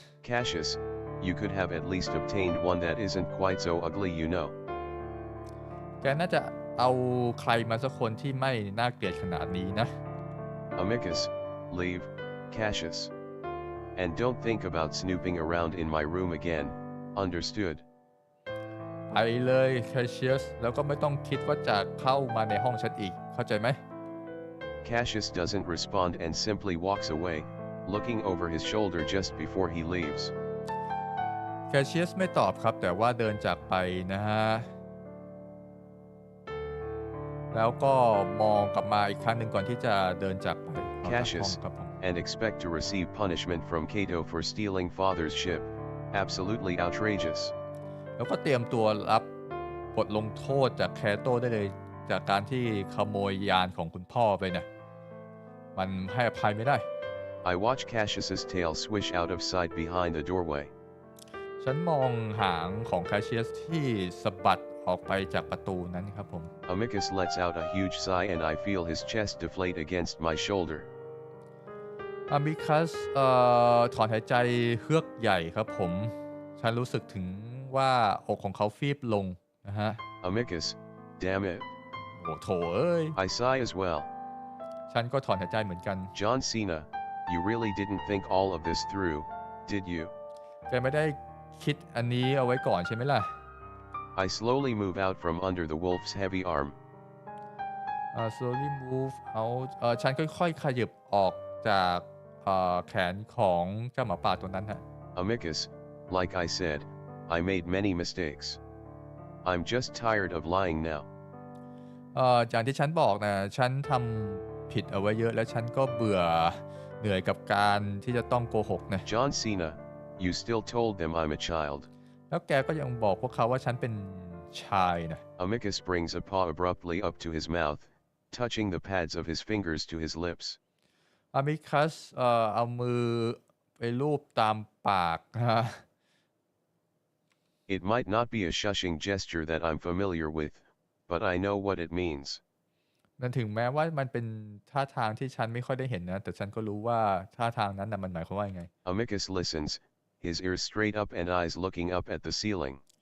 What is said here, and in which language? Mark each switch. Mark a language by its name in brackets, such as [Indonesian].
[English] Cassius, you could have at least obtained one that isn't quite so ugly, you know. [Thai] แกน่าจะเอาใครมาสักคนที่ไม่น่าเกลียดขนาดนี้นะ [English] Amicus, leave, Cassius. And don't think about snooping around in my room again, understood? [Thai] ไปเลยแคชเชียสแล้วก็ไม่ต้องคิดว่าจะเข้ามาในห้องฉันอีกเข้าใจไหม [English] Cassius doesn't respond and simply walks away, looking over his shoulder just before he leaves. [Thai] แคชเชียสไม่ตอบครับแต่ว่าเดินจากไปนะฮะแล้วก็มองกลับมาอีกครั้งหนึ่งก่อนที่จะเดินจากไป [English] Cassius, and expect to receive punishment from Cato for stealing father's ship. Absolutely outrageous. [Thai] แล้วก็เตรียมตัวรับบทลงโทษจากแคโตได้เลยจากการที่ขโมยยานของคุณพ่อไปนะมันให้อภัยไม่ได้ [English] I watch Cassius's tail swish out of sight behind the doorway. [Thai] ฉันมองหางของแคชเชียสที่สะบัดออกไปจากประตูนั้นครับผม [English] Amicus lets out a huge sigh and I feel his chest deflate against my shoulder. [Thai] Amicus ถอนหายใจเฮือกใหญ่ครับผมฉันรู้สึกถึงว่าอกของเขาฟีบลงนะฮะ [English] Amicus, damn it. [Thai] โอ้โถเอ้ย [English] I sigh as well. [Thai] ฉันก็ถอนหายใจเหมือนกัน [English] John Cena, you really didn't think all of this through, did you? [Thai] แกไม่ได้คิดอันนี้เอาไว้ก่อนใช่ไหมล่ะ [English] I slowly move out from under the wolf's heavy arm. slowly move out [Thai] ฉันค่อยๆขยับออกจากแขนของเจ้าหมาป่าตัวนั้นฮะ [English] Amicus, like I said, I made many mistakes. I'm just tired of lying now. [Thai] อย่างที่ฉันบอกนะฉันทำผิดเอาไว้เยอะและฉันก็เบื่อเหนื่อยกับการที่จะต้องโกหกนะ [English] John Cena, you still told them I'm a child. [Thai] แล้วแกก็ยังบอกพวกเขาว่าฉันเป็นชายนะ [English] Amicus brings a paw abruptly up to his mouth, touching the pads of his fingers to his lips. [Thai] Amicus เอามือไปลูบตามปากฮะ [English] It might not be a shushing gesture that I'm familiar with, but I know what it means. [Thai] นั่นถึงแม้ว่ามันเป็นท่าทางที่ฉันไม่ค่อยได้เห็นนะแต่ฉันก็รู้ว่าท่าทางนั้นนะมันหมายความว่าไง [English] Amicus listens, his ears straight up and eyes looking up at the ceiling.